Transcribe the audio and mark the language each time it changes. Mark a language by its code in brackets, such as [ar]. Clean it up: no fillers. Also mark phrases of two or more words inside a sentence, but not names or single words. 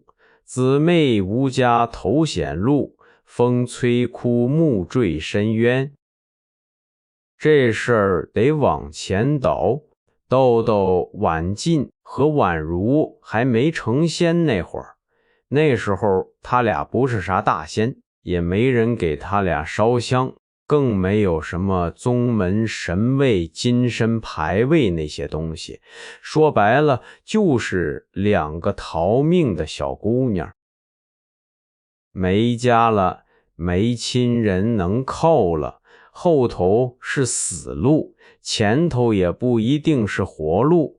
[zh] 姊妹無家頭顯露，風吹枯木墜深淵。這事兒得往前倒，豆婉進和婉如還沒成仙那會兒，那時候他倆不是啥大仙，也沒人給他倆燒香，更沒有什麼宗門神位、金身牌位那些東西。說白了，就是兩個逃命的小姑娘。沒家了，沒親人能靠了，後頭是死路，前頭也不一定是活路。